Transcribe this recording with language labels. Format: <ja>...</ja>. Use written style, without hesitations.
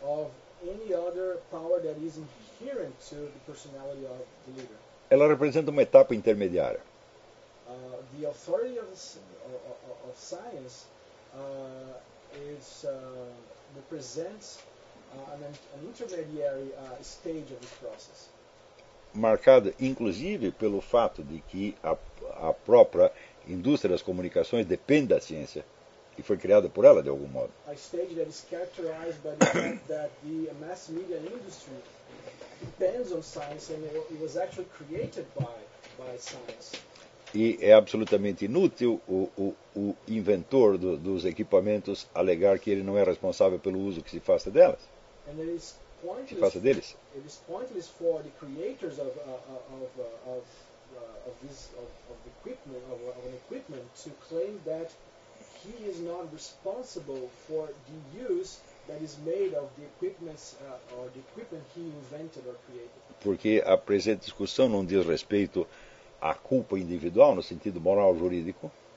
<en>Of any other power that is inherent to the personality of the leader.</en> <pt>Ela representa uma etapa intermediária.</pt> <en>The authority of science is represents an intermediary stage of this process.</en> <pt>Marcada, inclusive, pelo fato de que a própria indústria das comunicações depende da ciência e foi criada por ela de algum modo.</pt> <en>A stage that is characterized by the fact that the mass media industry depends on science and it was actually created by science.</en> <pt>E é absolutamente inútil o inventor dos equipamentos alegar que ele não é responsável pelo uso que se faça delas.</pt> <en>And it is pointless,</en> <pt>se faça deles.</pt> <en>It is pointless for the creators of equipment of an equipment to claim that he is not responsible for the use that is made of the equipment or the equipment he invented or created.</en> <pt>Porque a presente discussão não diz respeito à culpa individual no sentido moral jurídico.</pt>